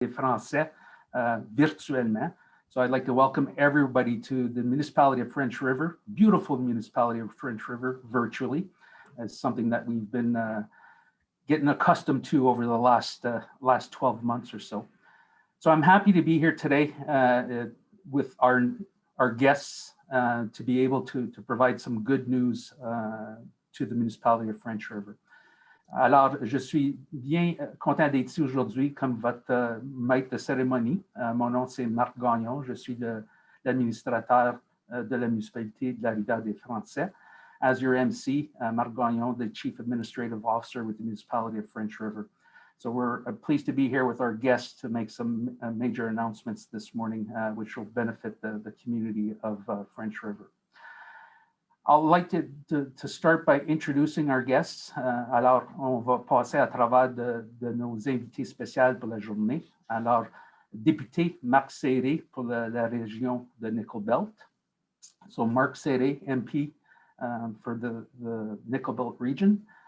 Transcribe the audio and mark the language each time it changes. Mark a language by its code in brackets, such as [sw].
[fr] Français virtuellement. [en] So I'd like to welcome everybody to the municipality of French River, beautiful municipality of French River, virtually, as something that we've been getting accustomed to over the last 12 months or so. So I'm happy to be here today with our guests to be able to provide some good news to the municipality of French River. [fr] Alors, je suis bien content d'être ici aujourd'hui comme votre maître de cérémonie. Mon nom, c'est Marc Gagnon. Je suis l'administrateur de la municipalité de la Rivière-des-Français. [en] As your MC, Marc Gagnon, the Chief Administrative Officer with the municipality of French River. So we're pleased to be here with our guests to make some major announcements this morning, which will benefit the community of French River. I'd like to start by introducing our guests. [fr] Alors, on va passer à travers de nos invités spéciaux pour la journée. Alors, député Marc Serré pour la région de Nickel Belt. [en] So Marc Serré, MP for the Nickel Belt region.